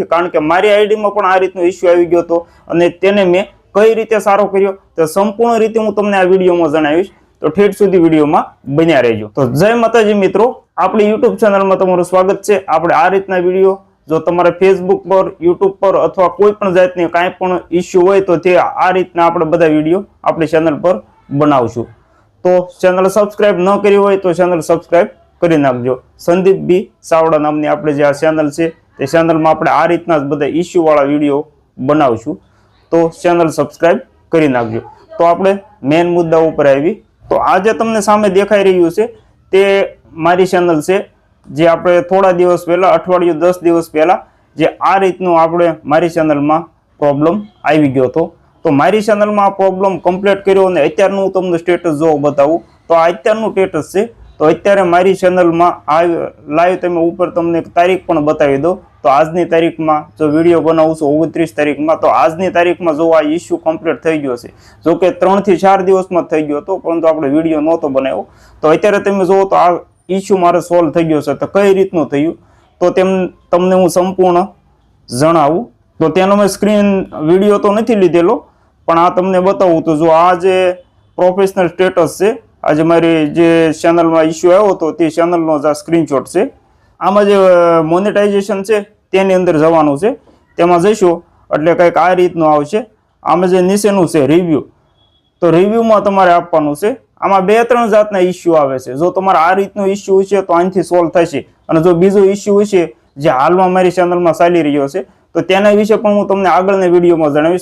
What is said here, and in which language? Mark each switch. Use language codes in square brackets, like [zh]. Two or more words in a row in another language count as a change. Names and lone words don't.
[gu] કારણ કે મારી આઈડી માં પણ આ રીતનો ઇશ્યૂ આઈ ગયો તો અને તેને મેં કઈ રીતે સારો કર્યો તો સંપૂર્ણ રીતે હું તમને આ વિડિયો માં જણાવીશ। તો ઠેઠ સુધી વિડિયો માં બન્યા રહેજો। તો જય માતાજી મિત્રો, આપણી યૂટ્યૂબ ચેનલ માં તમારું સ્વાગત છે। આપણે આ રીતના વિડિયો જો તમારે ફેસબુક પર, યૂટ્યૂબ પર અથવા કોઈ પણ જાતની કાંઈ પણ ઇશ્યૂ હોય તો તે આ રીતના આપણે બધા વિડિયો આપણી ચેનલ પર બનાવશું। तो [en] channel subscribe [gu] ન કરી હોય તો [en] channel subscribe [gu] કરી નાખજો। સંદીપ બી સાવડા નામની આપણે જે આ ચેનલ છે તે ચેનલ માં આપણે આ રીતના જ બધા ઇશ્યૂ વાળા વિડિયો બનાવશું। तो [en] channel subscribe [gu] કરી નાખજો। તો આપણે મેન મુદ્દા ઉપર આવી। તો આજ તમને સામે દેખાઈ રહ્યું છે તે મારી ચેનલ છે જે આપણે થોડા દિવસ પહેલા અઠવાડિયું 10 દિવસ પહેલા જે આ રીતનું આપણે મારી ચેનલ માં પ્રોબ્લેમ આઈ ગયો તો મારી ચેનલ માં આ [en] problem complete [gu] કર્યો અને અત્યારનું હું તમને સ્ટેટસ જો બતાવું તો આ અત્યારનું સ્ટેટસ છે। તો અત્યારે મારી ચેનલ માં આ લાઇવ તમે ઉપર તમને તારીખ પણ બતાવી દો। તો આજની તારીખ માં જો વિડિયો બનાવું છું 29 તારીખ માં, તો આજની તારીખ માં જો આ [en] issue complete [gu] થઈ ગયો છે। જો કે 3 થી 4 દિવસ માં થઈ ગયો તો પરંતુ આપણે વિડિયો નહોતો બનાવ્યો। તો અત્યારે તમે જોવો તો આ ઇશ્યૂ મારે સોલ્વ થઈ ગયો છે। તો કઈ રીતનું થયું તો તમને હું સંપૂર્ણ જણાવું। તો તેનો મેં [en] screen video [gu] તો નહીં લીધેલો પણ આ તમને બતાવું। તો જો આ જે [en] professional status [gu] છે, આજ મારી જે ચેનલ માં ઇશ્યૂ આવ્યો તો તે ચેનલનો જો સ્ક્રીનશૉટ છે। આમાં જે મોનેટાઇઝેશન છે તેની અંદર જવાનું છે। તેમાં જઈશો એટલે કંઈક આ રીતનું આવશે। આમાં જે નીચેનું છે રિવ્યુ, તો રિવ્યુમાં તમારે આપવાનું છે। આમાં 2-3 જાતના ઇશ્યુ આવે છે। જો તમારે આ રીતનો ઇશ્યુ હશે તો આનાથી સોલ્વ થશે, અને જો બીજો ઇશ્યુ હશે જે હાલમાં મારી ચેનલમાં ચાલી રહ્યો છે તો તેના વિશે પણ હું તમને આગળના વિડીયોમાં જણાવીશ।